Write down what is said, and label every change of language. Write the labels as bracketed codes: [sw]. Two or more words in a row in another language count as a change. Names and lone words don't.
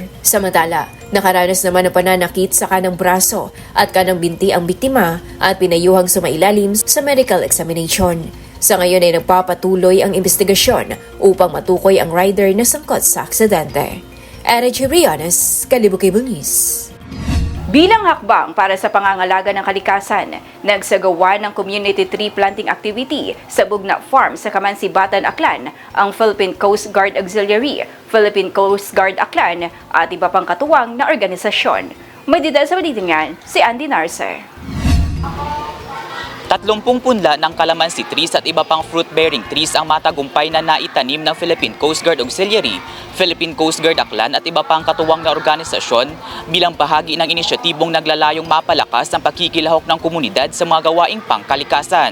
[tl] Samantala, nakaranas naman ng pananakit sa kanang braso at kanang binti ang biktima at pinayuhang sumailalim sa [en] medical examination. [tl] Sa ngayon ay nagpapatuloy ang investigasyon upang matukoy ang rider na sangkot sa aksidente. Eric Rianes, Kalibo Cable News. Bilang hakbang para sa pangangalaga ng kalikasan, nagsagawa ng [en] community tree planting activity [tl] sa Bugna Farm sa Kamansibatan, Aklan, ang Philippine Coast Guard Auxiliary, Philippine Coast Guard Aklan at iba pang katuwang na organisasyon. May detalye sa balita niyan, si Andy Narce. 30 punla ng calamansi trees at iba pang [en] fruit-bearing trees [tl] ang matagumpay na naitanim ng Philippine Coast Guard Auxiliary, Philippine Coast Guard Aklan at iba pang katuwang na organisasyon bilang bahagi ng inisyatibong naglalayong mapalakas ang pagkikilahok ng komunidad sa mga gawaing pangkalikasan.